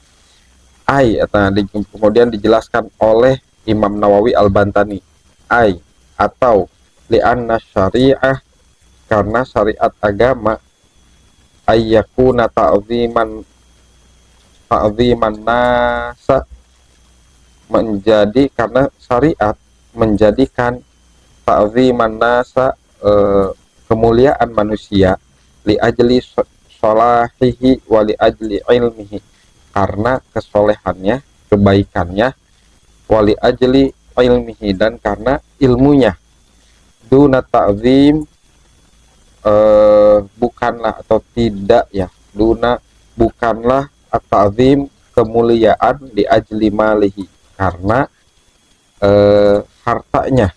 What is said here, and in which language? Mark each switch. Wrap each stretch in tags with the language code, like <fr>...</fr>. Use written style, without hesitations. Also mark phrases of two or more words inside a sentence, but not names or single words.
<id>Kemudian dijelaskan oleh Imam Nawawi Al-Bantani, atau</id> <ar>لأن الشريعة,</ar> <id>karena syariat agama,</id> <ar>أن يكون تعظيما</ar> <id>nasa, menjadi, karena syariat menjadikan</id> <ar>تعظيم الناس,</ar> <id>kemuliaan manusia,</id> <ar>li أجل صلاحه و لأجل علمه,</ar> <id>karena kesolehannya, kebaikannya,</id> <ar>و لأجل علمه,</ar> <id>dan karena ilmunya,</id> <ar>دون تعظيم</ar> <id>bukanlah atau tidak ya, duna bukanlah at-ta'zim kemuliaan di</id> <ar>أجل ماله,</ar> <id>karena hartanya.</id>